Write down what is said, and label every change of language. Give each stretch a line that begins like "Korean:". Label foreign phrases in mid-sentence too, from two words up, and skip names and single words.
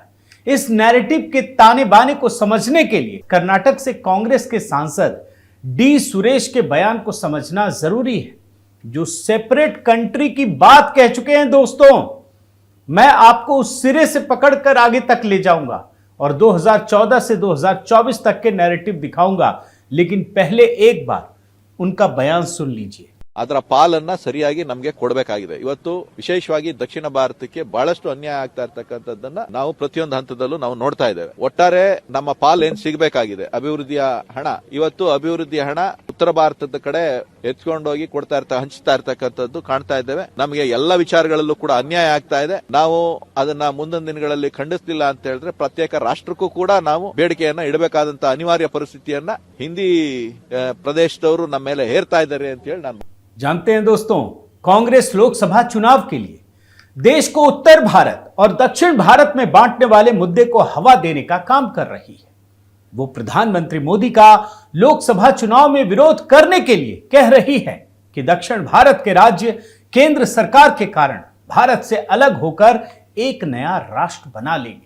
Hindi: इस नैरेटिव के ताने बाने को समझने के लिए कर्नाटक से कांग्रेस के सांसद डी सुरेश के बयान को समझना जरूरी है, जो
English: separate country
Hindi: की बात कह चुके हैं दोस्तों। मैं आपको उस सिरे से पकड़कर आगे तक ले जाऊंगा और 2014 से 2024 तक के नैरेटिव दिखाऊंगा, लेकिन पहले एक बार उनका बयान सुन लीजिए।
Kannada: ಅದರ ಪಾಲನ್ನ ಸರಿಯಾಗಿ ನಮಗೆ ಕೊಡಬೇಕಾಗಿದೆ। ಇವತ್ತು ವಿಶೇಷವಾಗಿ ದಕ್ಷಿಣ ಭಾರತಕ್ಕೆ ಬಹಳಷ್ಟು ಅನ್ಯಾಯ ಆಗ್ತಾ ಇರತಕ್ಕಂಥದ್ದನ್ನ ನಾವು ಪ್ರತಿಯೊಂದು ಹಂತದಲ್ಲೂ ನಾವು ನೋಡ್ತಾ ಇದ್ದೇವೆ। ಒಟ್ಟಾರೆ ನಮ್ಮ ಪಾಲ್ ಏನ್ ಸಿಗಬೇಕಾಗಿದೆ ಅಭಿವೃದ್ಧಿಯ ಹಣ, ಇವತ್ತು ಅಭಿವೃದ್ಧಿಯ ಹಣ ಉತ್ತರ ಭಾರತದ ಕಡೆ ಎತ್ಕೊಂಡೋಗಿ ಹಂಚ್ತಾ ಇರ್ತಕ್ಕಂಥದ್ದು ಕಾಣ್ತಾ ಇದ್ದೇವೆ। ನಮಗೆ ಎಲ್ಲ ವಿಚಾರಗಳಲ್ಲೂ ಕೂಡ ಅನ್ಯಾಯ ಆಗ್ತಾ ಇದೆ। ನಾವು ಅದನ್ನ ಮುಂದಿನ ದಿನಗಳಲ್ಲಿ ಖಂಡಿಸಲಿಲ್ಲ ಅಂತ ಹೇಳಿದ್ರೆ ಪ್ರತ್ಯೇಕ ರಾಷ್ಟ್ರಕ್ಕೂ ಕೂಡ ನಾವು ಬೇಡಿಕೆಯನ್ನ ಇಡಬೇಕಾದಂತ ಅನಿವಾರ್ಯ ಪರಿಸ್ಥಿತಿಯನ್ನ ಹಿಂದಿ ಪ್ರದೇಶದವರು ನಮ್ಮ ಮೇಲೆ ಹೇರ್ತಾ ಇದ್ದಾರೆ ಅಂತ ಹೇಳಿ ನಾನು
Hindi: जानते हैं दोस्तों, कांग्रेस लोकसभा चुनाव के लिए देश को उत्तर भारत और दक्षिण भारत में बांटने वाले मुद्दे को हवा देने का काम कर रही है। वो प्रधानमंत्री मोदी का लोकसभा चुनाव में विरोध करने के लिए कह रही है कि दक्षिण भारत के राज्य केंद्र सरकार के कारण भारत से अलग होकर एक नया राष्ट्र बना लेंगे।